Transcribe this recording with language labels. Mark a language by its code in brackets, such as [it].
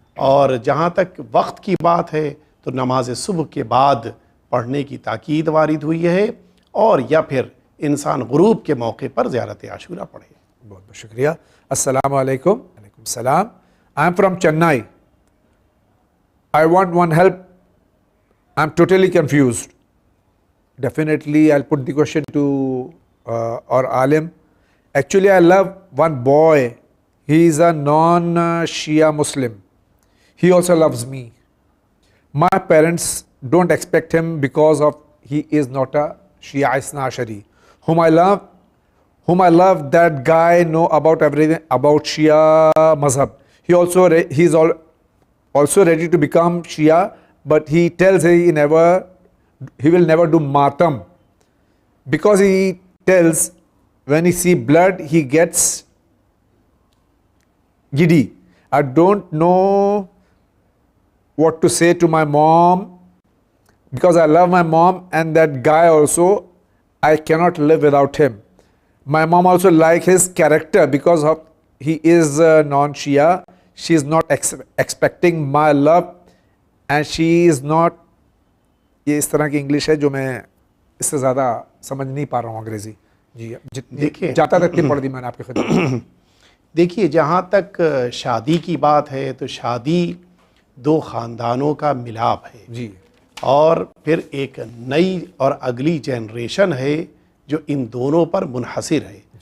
[ur] اور جہاں تک وقت کی بات ہے تو نماز صبح کے بعد پڑھنے کی تاکید وارد ہوئی ہے، اور یا پھر انسان غروب کے موقع پر زیارت عاشورہ پڑھے۔ بہت بہت شکریہ۔ السلام علیکم۔ علیکم السلام۔ [en] I am from Chennai. I want one help. I'm totally confused. Definitely, I'll put the question to our alim. Actually, I love one boy. He is a non-Shia Muslim. He also loves me. My parents don't expect him because of he is not a Shia Isna Ashari. Whom I love, that guy know about everything about Shia Mazhab. He is also ready to become Shia, but he tells he will never do matam, because he tells when he see blood he gets giddy. I don't know what to say to my mom, because I love my mom, and that guy also, I cannot live without him. My mom also like his character because of he is non-Shia. She is not expecting my love, and she is not. [ur] یہ اس طرح کی English ہے جو میں اس سے زیادہ سمجھ نہیں پا رہا ہوں انگریزی. جی دیکھیے جاتا تھا اتنی پڑھ دی میں نے آپ کی خدمت. دیکھیے، جہاں تک شادی کی بات ہے تو شادی دو خاندانوں کا ملاپ ہے. جی، اور پھر ایک نئی اور اگلی جنریشن ہے جو ان دونوں پر منحصر ہے.